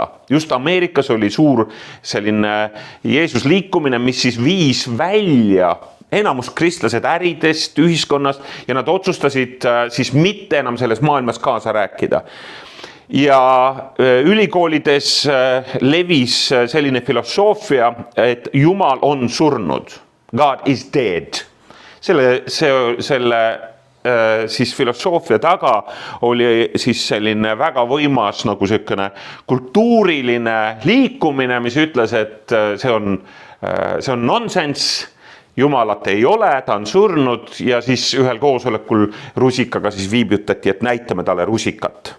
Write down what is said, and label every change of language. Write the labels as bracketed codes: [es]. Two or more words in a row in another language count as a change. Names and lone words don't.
[et] Just Ameerikas oli suur selline Jeesus liikumine, mis siis viis välja enamus kristlased äridest, ühiskonnast ja nad otsustasid siis mitte enam selles maailmas kaasa rääkida. Ja ülikoolides levis selline filosoofia, et Jumal on surnud. [en] God is dead. [et] Selle siis filosoofia taga oli siis selline väga võimas nagu selline kultuuriline liikumine, mis ütles, et see on nonsense. Jumalat ei ole, ta on surnud ja siis ühel koosolekul rusikaga siis viibutati, et näitame talle rusikat.